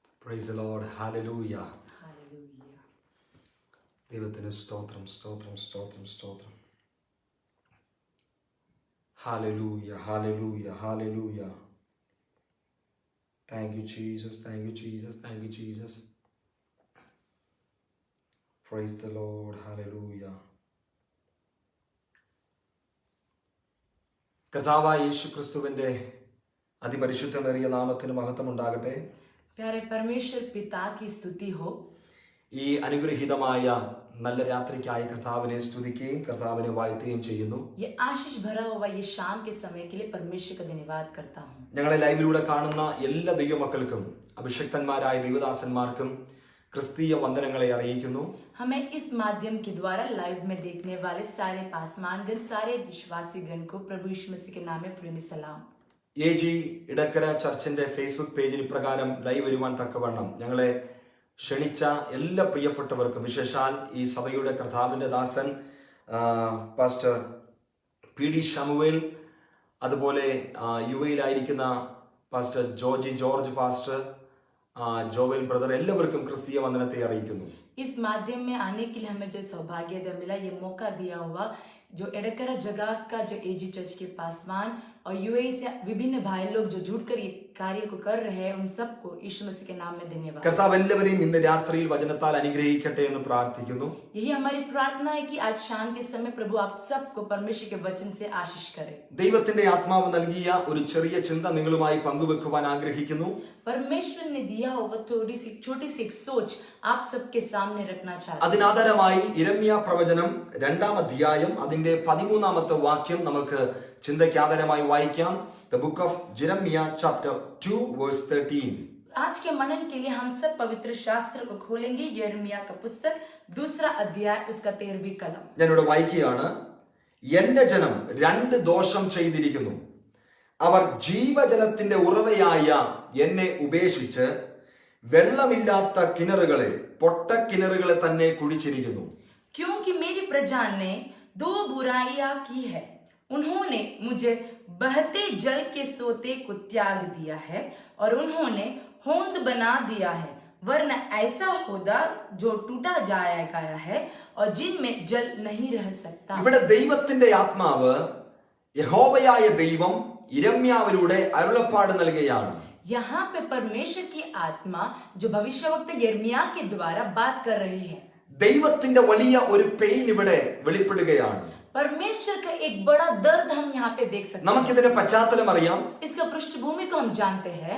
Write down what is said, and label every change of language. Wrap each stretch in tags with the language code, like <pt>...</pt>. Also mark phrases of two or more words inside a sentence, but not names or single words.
<en>Praise the Lord. Hallelujah. Hallelujah.</en> <ml>ദൈവത്തിന് സ്തോത്രം സ്തോത്രം സ്തോത്രം സ്തോത്രം.</ml> <en>Hallelujah. Hallelujah. Hallelujah. Thank you, Jesus. Thank you, Jesus. Thank you, Jesus. Praise the Lord. Hallelujah.</en> <ml>കർത്താവായ യേശുക്രിസ്തുവിന്റെ അതിപരിശുദ്ധമേറിയ നാമത്തിന് മഹത്വം ഉണ്ടാകട്ടെ.</ml> <hi>प्यारे परमेश्वर पिता की स्तुति हो.</hi> <ml>ഈ അനുഗ്രഹീതമായ നല്ല രാത്രിക്കായി കർത്താവിനെ സ്തുതിക്കുകയും കർത്താവിനെ വാഴ്ത്തുകയും ചെയ്യുന്നു.</ml> <hi>ये आशीष भरा हुआ ये शाम के समय के लिए परमेश्वर का धन्यवाद करता हूँ.</hi> <ml>ഞങ്ങളെ ലൈവിലൂടെ കാണുന്ന എല്ലാ ദൈവമക്കൾക്കും അഭിഷിക്തന്മാരായ ദൈവദാസന്മാർക്കും ക്രിസ്തീയ വന്ദനങ്ങളെ അറിയിക്കുന്നു.</ml> <hi>हमें इस माध्यम के द्वारा लाइव में देखने वाले सारे पासवानगण सारे विश्वासीगण को प्रभु यीशु मसीह के नाम में प्रेमी सलाम.</hi> <ml>AG ഇടക്കര ചർച്ചിന്റെ ഫേസ്ബുക്ക് പേജിൽ ഇപ്രകാരം ലൈവ് വരുവാൻ തക്കവണ്ണം ഞങ്ങളെ ക്ഷണിച്ച എല്ലാ പ്രിയപ്പെട്ടവർക്കും, വിശേഷാൽ ഈ സഭയുടെ കർത്താവിന്റെ ദാസൻ പാസ്റ്റർ PD ഷമുവേൽ, അതുപോലെ യുഎയിലായിരിക്കുന്ന പാസ്റ്റർ ജോർജ് പാസ്റ്റർ, ജോവൽ ബ്രദർ, എല്ലാവർക്കും ക്രിസ്തീയ വന്ദനത്തെ അറിയിക്കുന്നു.</ml> <hi>इस माध्यम में आने के लिए हमें जो सौभाग्य मिला, ये मौका दिया हुआ जो एडकरा जगह का जो AG चर्च के पासवान और UAE से विभिन्न भाई लोग जो जुड़कर ये कार्य को कर रहे हैं, उन सबको यीशु मसीह के नाम में धन्यवाद.</hi> <ml>കർത്താവ് എല്ലാവരെയും ഇന്ന് രാത്രിയിൽ വചനത്താൽ അനുഗ്രഹിക്കട്ടെ എന്ന് പ്രാർത്ഥിക്കുന്നു.</ml> <hi>यही हमारी प्रार्थना है कि आज शाम के समय प्रभु आप सबको परमेश्वर के वचन से आशीष करे.</hi> <ml>ദൈവത്തിന്റെ ആത്മാവ് നൽകിയ ഒരു ചെറിയ ചിന്ത നിങ്ങളുമായി പങ്കുവെക്കുവാൻ ആഗ്രഹിക്കുന്നു.</ml> <hi>परमेश्वर ने दिया हुआ छोटी सी एक सोच आप सबके सामने रखना चाहते हैं.</hi> <ml>അതിനാധാരമായി യിരെമ്യാ പ്രവചനം 2-ാം അധ്യായം അതിന്റെ 13-ാമത്തെ വാക്യം നമുക്ക് ചിന്തയ്ക്ക് ആധാരമായി വായിക്കാം.</ml> <en>The book of Jeremiah chapter 2 verse 13.</en> <hi>आज के मनन के लिए हम सब पवित्र शास्त्र को खोलेंगे. यिर्मयाह का पुस्तक 2रा अध्याय उसका 13वीं कलम.</hi> <ml>ഞാനിവിടെ വായിക്കുകയാണ്. എന്റെ ജനം രണ്ട് ദോഷം ചെയ്തിരിക്കുന്നു. അവർ ജീവജലത്തിന്റെ ഉറവയായ എന്നെ ഉപേക്ഷിച്ച് വെള്ളമില്ലാത്ത കിണറുകളെ പൊട്ടക്കിണറുകളെ തന്നെ കുഴിച്ചിരിക്കുന്നു.</ml> <hi>क्योंकि मेरी प्रजा ने दो बुराइयां की है. उन्होंने मुझे बहते जल के सोते को त्याग दिया है और उन्होंने होंद बना दिया है, वरना ऐसा होदा जो टूटा जाएगा है और जिनमें जल नहीं रह सकता.</hi> <ml>ഇവിടെ ദൈവത്തിന്റെ ആത്മാവ് യഹോവയായ ദൈവം യിരെമ്യാവിലൂടെ അരുളപ്പാട് നൽകുകയാണ്.</ml> <hi>यहाँ पे परमेश्वर की आत्मा जो भविष्यवक्ता यिर्मयाह के द्वारा बात कर रही है.</hi> <ml>ദൈവത്തിന്റെ വലിയ ഒരു പെയിൻ ഇവിടെ വെളിപ്പെടുകയാണ്.</ml> <hi>परमेश्वर का एक बड़ा दर्द हम यहाँ पे देख सकते हैं.</hi> <ml>നമുക്കിതിന്റെ പശ്ചാത്തലം അറിയാം.</ml> <hi>इसका पृष्ठभूमि को हम जानते हैं.</hi>